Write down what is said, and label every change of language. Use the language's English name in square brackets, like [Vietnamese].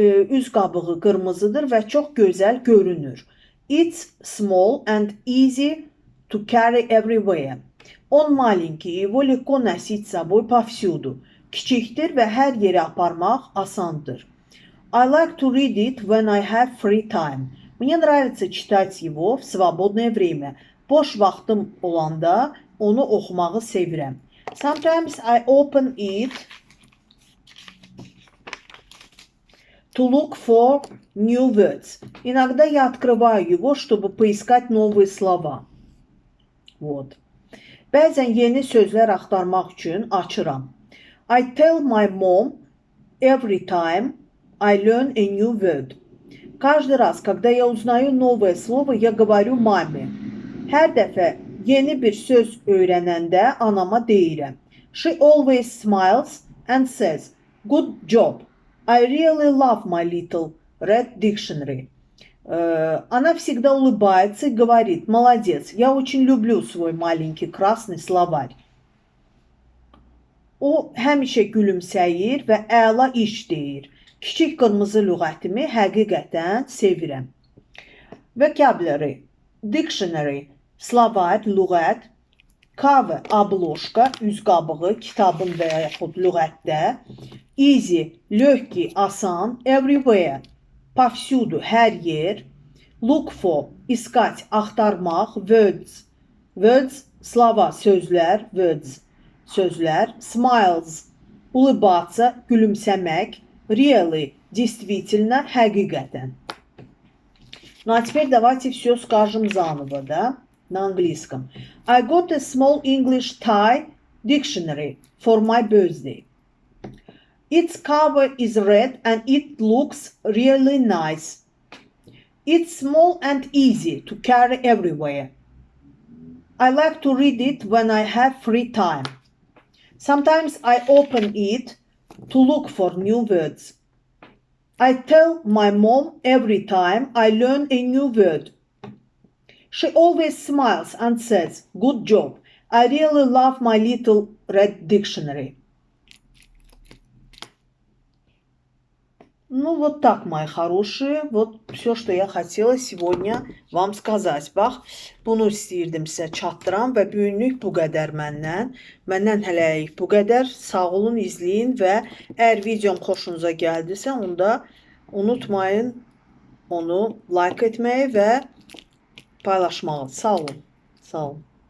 [Azerbaijani] Üz qabığı qırmızıdır və çox gözəl görünür. [English] It's small and easy to carry everywhere. [Russian] Он маленький, его легко носить с собой повсюду. [Azerbaijani] Kiçikdir və hər yerə aparmaq asandır. [English] I like to read it when I have free time. [Russian] Мне нравится читать его в свободное время. [Azerbaijani] Boş vaxtım olanda onu oxumağı sevirəm. [English] Sometimes I open it to look for new words. [Russian] Иногда я открываю его, чтобы поискать новые слова. Вот. [Azerbaijani] Bəzən yeni sözlər axtarmaq üçün açıram. [English] I tell my mom every time I learn a new word. [Russian] Каждый раз, когда я узнаю новое слово, я говорю маме. [Azerbaijani] Hər dəfə yeni bir söz öyrənəndə anama deyirəm. [English] She always smiles and says, "Good job. I really love my little red dictionary." [Russian] Она всегда улыбается и говорит: "Молодец, я очень люблю свой маленький красный словарь." [Azerbaijani] O həmişə gülümsəyir və əla iş deyir. Kiçik qırmızı lüğətimi həqiqətən sevirəm. Vocabulary, dictionary, словарь, lüğət, cover, обложка, üz qabığı, kitabın və yaxud lüğətdə, easy, ləhki, asan, everywhere, повсюду, hər yer, look for, искать, axtarmaq, words, slova, sözlər, words, sözlər, smiles, улыбаться, gülümsəmək, really, действительно, həqiqətən. [Russian] Ну а теперь давайте все скажем заново, да, на английском. [English] I got a small English Thai dictionary for my birthday. Its cover is red and it looks really nice. It's small and easy to carry everywhere. I like to read it when I have free time. Sometimes I open it to look for new words. I tell my mom every time I learn a new word. She always smiles and says, "Good job. I really love my little red dictionary." [Russian] Ну, вот так, мои хорошие. Вот все, что я хотела сегодня вам сказать. [Azerbaijani] Bax, bunu istəyirdim sizə çatdıram və bu günlük bu qədər məndən. Məndən hələlik bu qədər. Sağ olun, izləyin və əgər videom xoşunuza gəldisə, onda unutmayın onu like etməyi və paylaşmağı. Sağ olun. Sağ olun.